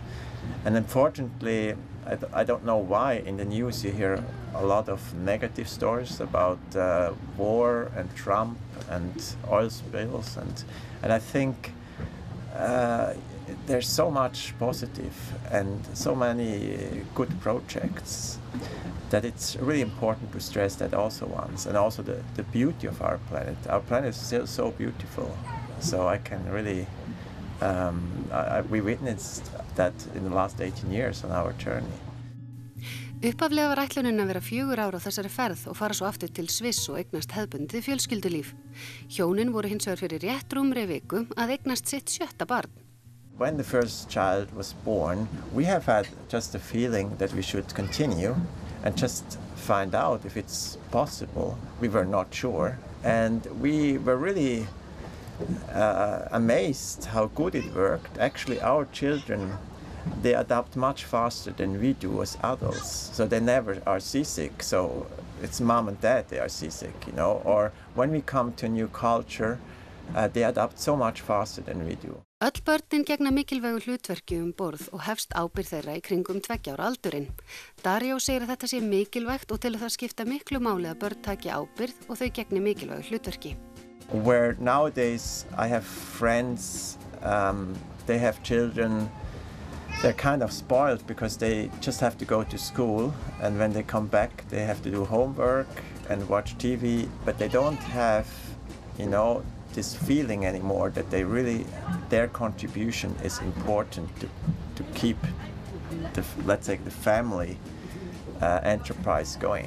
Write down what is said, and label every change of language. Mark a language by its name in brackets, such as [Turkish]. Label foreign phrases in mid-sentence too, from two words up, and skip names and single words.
[English] And unfortunately, I don't know why in the news you hear a lot of negative stories about war and Trump and oil spills, and I think there's so much positive and so many good projects that it's really important to stress that also once, and also the beauty of our planet. Our planet is still so beautiful, so I can really we witnessed that in the last 18 years on our journey. [Icelandic] Upphaflega var ætlunin að vera 4 ár á þessari ferð og fara svo aftur til Sviss og eignast hefðbundið fjölskyldulíf. Hjónin voru hins vegar fyrir rétt rúmri viku að eignast sitt 7. barn. [English] When the first child was born, we have had just a feeling that we should continue and just find out if it's possible. We were not sure, and we were really amazed how good it worked. Actually, our children, they adapt much faster than we do as adults, so they never are seasick. So it's mom and dad, they are seasick, or when we come to a new culture, they adapt so much faster than we do. [Icelandic] Öll börnin gegna mikilvægu hlutverki borð og hefst ábyrgð þeirra í kringum 2 ára aldurinn. Daríó segir að þetta sé mikilvægt og til að það skipta miklu máli að börn taki ábyrgð og þau gegni mikilvægu hlutverki. [English] Where nowadays I have friends, they have children, they're kind of spoiled because they just have to go to school, and when they come back they have to do homework and watch TV, but they don't have, this feeling anymore that their contribution is important to keep let's say the family enterprise going.